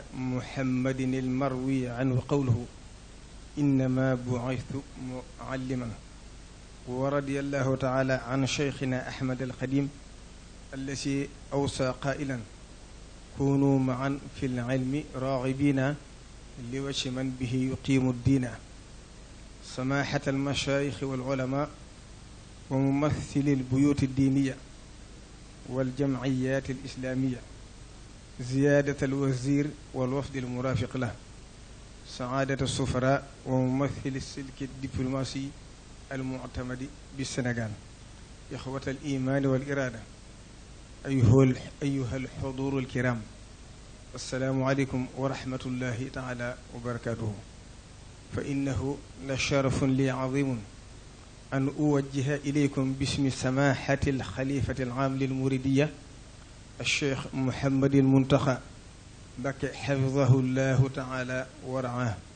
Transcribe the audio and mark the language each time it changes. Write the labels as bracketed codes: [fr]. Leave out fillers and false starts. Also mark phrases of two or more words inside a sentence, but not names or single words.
[ar] محمد المروي عنه قوله إنما بعثت معلما ورضي الله تعالى عن شيخنا أحمد القديم التي أوصى قائلا كونوا معا في العلم راغبين لوجه من به يقيم الدين سماحة المشايخ والعلماء وممثلي البيوت الدينية والجمعيات الإسلامية زيادة الوزير والوفد المرافق له سعادة السفراء وممثلي السلك الدبلوماسي المعتمد بالسنغال إخوة الإيمان والإرادة أيها الحضور الكرام السلام عليكم ورحمة الله تعالى وبركاته فإنه لشرف لي عظيم أن أوجه إليكم باسم سماحة الخليفة العام للمريدية الشيخ محمد المنتخى بك حفظه الله تعالى ورعاه